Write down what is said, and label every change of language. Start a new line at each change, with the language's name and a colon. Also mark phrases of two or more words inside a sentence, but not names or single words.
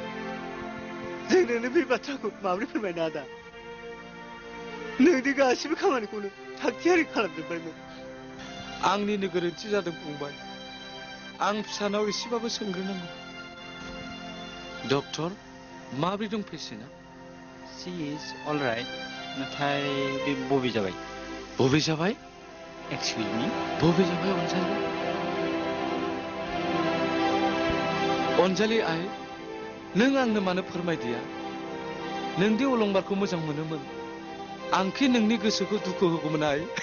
Bodo: जों नोंनो बे बाथ्राखौ माबोरै फोरमायनो आदा नोंनि गासिबो खामानिखौनो थागथियारि खालामजोब्बायमोन आंनिनो गोरोन्थि जादों फंबाय आं फिसानाव एसेबाबो सोंग्रोनांगौ डक्टर माबोरै दं पेसेन्टआ
English: she is all right
Bodo: नाथाय बे बबे जाबाय
English: excuse me
Bodo: बबे जाबाय अनजालि आइ नों आंनो मानो फोरमायदिया नोंदि अलंबारखौ मोजां मोनोमोन आंखि नोंनि गोसोखौ दुखु होगौमोन आइ